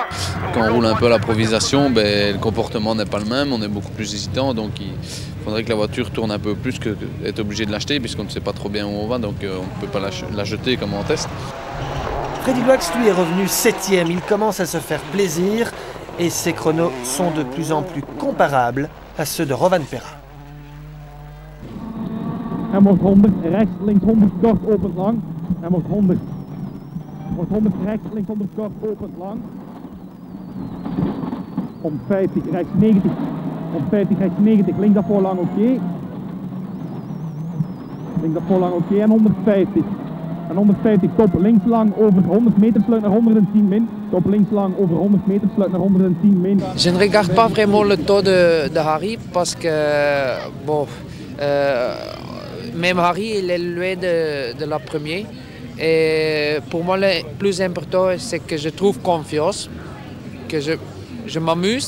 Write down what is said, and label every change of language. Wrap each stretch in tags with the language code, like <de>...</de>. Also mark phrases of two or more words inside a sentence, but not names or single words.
<fr>Quand on roule un peu à l'improvisation, le comportement n'est pas le même, on est beaucoup plus hésitant, donc il faudrait que la voiture tourne un peu plus que d'être obligé de l'acheter puisqu'on ne sait pas trop bien où on va, donc on ne peut pas la jeter comme on teste. Freddy Loax, lui, est revenu 7e. Il commence à se faire plaisir et ses chronos sont de plus en plus comparables à ceux de Rovanperä.</fr> <nl>Wordt 100, rechts, links 100, kort, open, lang. Wordt 100. Wordt 100 rechts, links 100, kort, open, lang. 150, rechts 90. 150, rechts 90, links daarvoor lang oké. Links daarvoor lang oké en 150. En 150 top links lang over 100 meter sluit naar 110 min. Top links lang over 100 meter sluit naar 110 min.</nl> <fr>Je ne regarde pas vraiment le taux de Harry parce que, bon, même Harry, il est loin de la première. Et pour moi, le plus important, c'est que je trouve confiance, que je m'amuse.</fr>